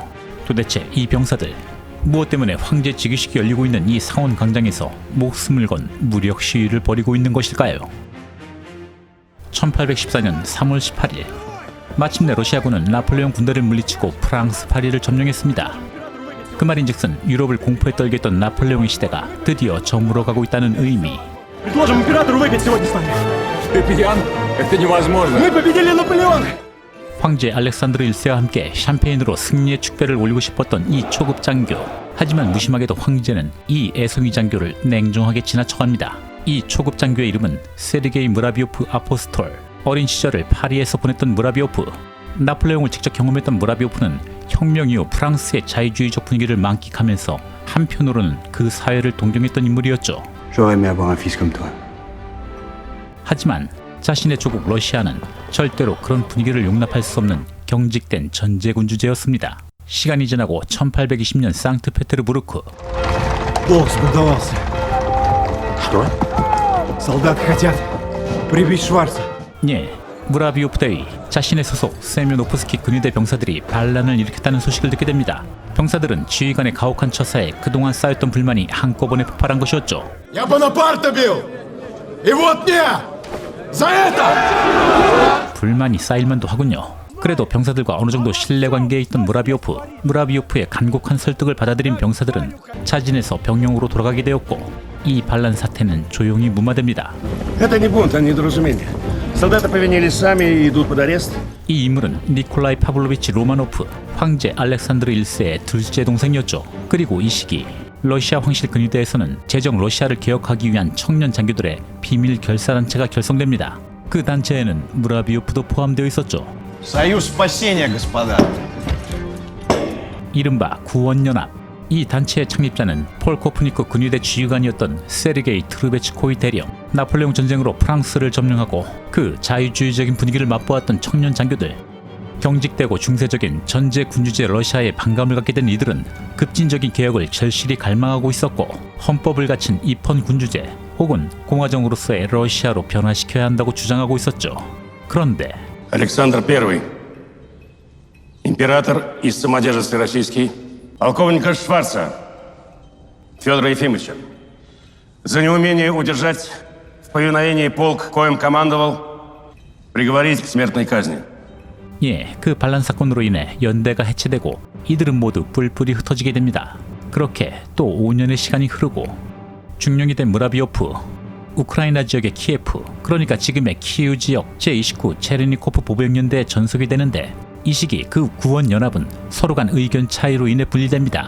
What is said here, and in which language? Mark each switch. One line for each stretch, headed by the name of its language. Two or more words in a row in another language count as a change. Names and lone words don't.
Korean: 도대체 이 병사들, 무엇 때문에 황제 즉위식이 열리고 있는 이 상원 광장에서 목숨을 건 무력 시위를 벌이고 있는 것일까요? 1814년 3월 18일 마침내 러시아군은 나폴레옹 군대를 물리치고 프랑스 파리를 점령했습니다. 그 말인즉슨 유럽을 공포에 떨게 했던 나폴레옹의 시대가 드디어 저물어가고 있다는 의미.
Russian: Предложим императору выпить сегодня с нами. Ты пьян? Это невозможно. Мы победили Наполеона!
Korean: 황제 알렉산드르 1세와 함께 샴페인으로 승리의 축배를 올리고 싶었던 이 초급 장교. 하지만 무심하게도 황제는 이 애송이 장교를 냉정하게 지나쳐갑니다. 이 초급 장교의 이름은 세르게이 무라비오프 아포스톨. 어린 시절을 파리에서 보냈던 무라비오프. 나폴레옹을 직접 경험했던 무라비오프는 혁명 이후 프랑스의 자유주의적 분위기를 만끽하면서 한편으로는 그 사회를 동경했던 인물이었죠. 하지만 자신의 조국 러시아는 절대로 그런 분위기를 용납할 수 없는 경직된 전제군 주제였습니다. 시간이 지나고 1820년 상트페테르부르크.
Russian: Долг сбунтовался. Что? Солдаты хотят прибить Шварца.
Korean: 예, 무라비오프 대위, 자신의 소속 세면오프스키 근위대 병사들이 반란을 일으켰다는 소식을 듣게 됩니다. 병사들은 지휘관의 가혹한 처사에 그동안 쌓였던 불만이 한꺼번에 폭발한 것이었죠.
Russian: Я Бонапарта бил! И вот мне! За это!
Korean: 불만이 쌓일만도 하군요. 그래도 병사들과 어느 정도 신뢰관계에 있던 무라비오프의 간곡한 설득을 받아들인 병사들은 차진해서 병영으로 돌아가게 되었고, 이 반란 사태는 조용히 무마됩니다.
Russian: Это не бунт, а недоразумение. Солдаты повинились сами и идут под арест.
Korean: 이 인물은 니콜라이 파블로비치 로마노프, 황제 알렉산드르 1세의 둘째 동생이었죠. 그리고 이 시기 러시아 황실 근위대에서는 제정 러시아를 개혁하기 위한 청년 장교들의 비밀 결사단체가 결성됩니다. 그 단체에는 무라비오프도 포함되어 있었죠.
Russian: Союз спасения, господа.
Korean: 이른바 구원연합. 이 단체의 창립자는 폴코프니크 근위대 지휘관이었던 세르게이 트르베츠코이 대령. 나폴레옹 전쟁으로 프랑스를 점령하고 그 자유주의적인 분위기를 맛보았던 청년 장교들. 경직되고 중세적인 전제 군주제 러시아에 반감을 갖게 된 이들은 급진적인 개혁을 절실히 갈망하고 있었고, 헌법을 갖춘 입헌 군주제 혹은 공화정으로서의 러시아로 변화시켜야 한다고 주장하고 있었죠. 그런데
Russian: Александр I, император и самодержец российский, полковника Шварца Федора Ефимовича, за неумение удержать в повиновении полк, коим командовал, приговорить к смертной казни.
Korean: 예, 그 반란 사건으로 인해 연대가 해체되고 이들은 모두 뿔뿔이 흩어지게 됩니다. 그렇게 또 5년의 시간이 흐르고 중령이 된 무라비오프, 우크라이나 지역의 키예프, 그러니까 지금의 키우 지역 제29 체르니코프 보병연대에 전속이 되는데, 이 시기 그 구원연합은 서로 간 의견 차이로 인해 분리됩니다.